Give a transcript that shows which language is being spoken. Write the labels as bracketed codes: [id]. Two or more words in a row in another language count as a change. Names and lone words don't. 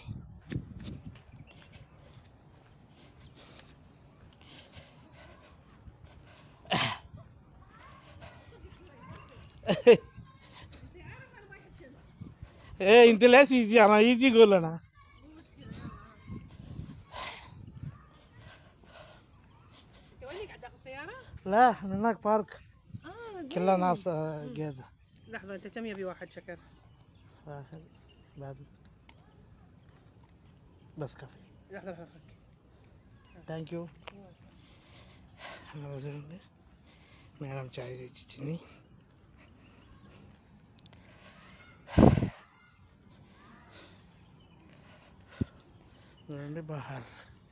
[ar] ఇంత లేసి ఈజీ అన్న, ఈజీ గోలనా. لا من هناك بارك. كلها ناس قاعدة. لحظة، أنت كم يبي واحد شكر؟ واحد بعد بس كافي. لحظة. [en] thank you. [te] చూడండి మేడం చాయ్ తెచ్చిచ్చింది. చూడండి బహార్.